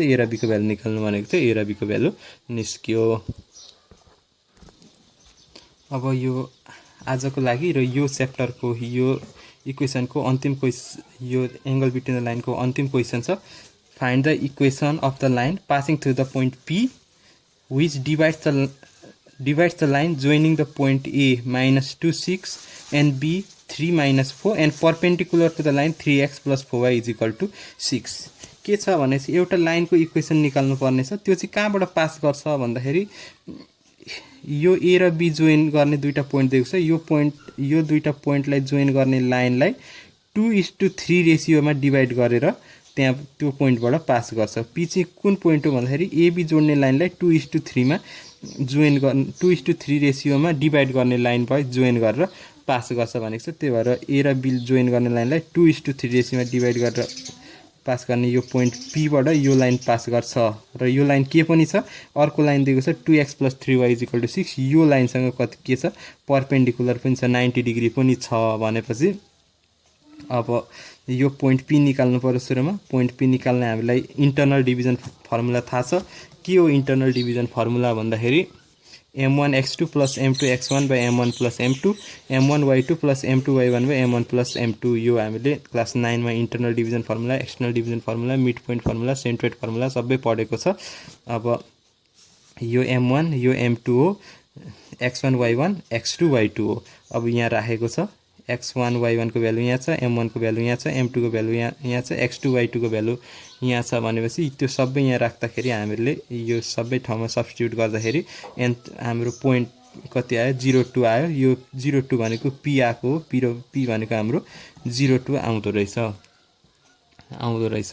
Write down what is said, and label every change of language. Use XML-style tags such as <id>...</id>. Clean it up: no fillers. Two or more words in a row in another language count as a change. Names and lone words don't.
<ne>a र b को भ्यालु निकाल्नु भनेको थियो, a र b को भ्यालु निस्क्यो। अब यो आजको लागि र यो च्याप्टरको यो इक्वेसनको अन्तिम यो</ne> <en>angle between the</en> <ne>लाइनको अन्तिम क्वेसन छ।</ne> <en>find the equation of the line passing through the point p which divides the line joining the point a -2 6 and b 3 -4 and perpendicular to the line 3x plus 4y is equal to 6।</en> <ne>के छ भनेपछि एउटा लाइनको इक्वेसन निकाल्नु पर्ने छ। त्यो चाहिँ कहाँबाट पास गर्छ भन्दाखेरि यो a र b जोइन गर्ने दुईटा पोइन्ट दिएको छ, यो दुईटा पोइन्टलाई जोइन गर्ने लाइनलाई 2:3 रेशियोमा डिभाइड गरेर त्यहाँ त्यो पोइन्टबाट पास गर्छ। p चाहिँ कुन पोइन्ट हो भन्दाखेरि ab जोड्ने लाइनलाई 2:3 मा जोइन गर्ने 2:3 रेशियोमा डिभाइड गर्ने लाइनबाट जोइन गरेर पास गर्छ भनेको छ। त्यही भएर a र b जोइन गर्ने लाइनलाई 2:3 रेशियोमा डिभाइड गरेर पास गर्ने यो पोइन्ट p बाट यो लाइन पास गर्छ र यो लाइन के पनि छ, अर्को लाइन दिएको छ</ne> <en>2x plus 3y is equal to 6।</en> <ne>यो लाइनसँग कति के छ, परपेन्डिकुलर पनि छ, 90 डिग्री पनि छ भनेपछि अब यो पोइन्ट p निकाल्नु पर्यो। सुरुमा पोइन्ट p निकाल्ने हामीलाई</ne> <en>internal division formula</en> <ne>थाहा छ। के हो</ne> <en>internal division formula</en> <ne>भन्दाखेरि</ne> <en>m1 x2 plus m2 x1 by m1 plus m2 m1 y2 plus m2 y1 by m1 plus m2</en> <ne>यो हामीले क्लास 9 मा</ne> <en>internal division formula external division formula mid point formula centroid formula</en> <ne>सबै पढेको छ। अब यो m1 यो m2 हो, x1 y1 x2 y2 हो। अब यहाँ राखेको छ x1 y1 को भ्यालु यहाँ छ, m1 को भ्यालु यहाँ छ, m2 को भ्यालु यहाँ छ, x2 y2 को भ्यालु यहाँ छ भनेपछि त्यो सबै यहाँ राख्दाखेरि हामीले यो सबै ठाउँमा सब्स्टिट्युट गर्दाखेरि हाम्रो पोइन्ट कति आयो 02 आयो। यो 02 भनेको p आको हो, p भनेको हाम्रो 02 आउँदो रहेछ।</ne>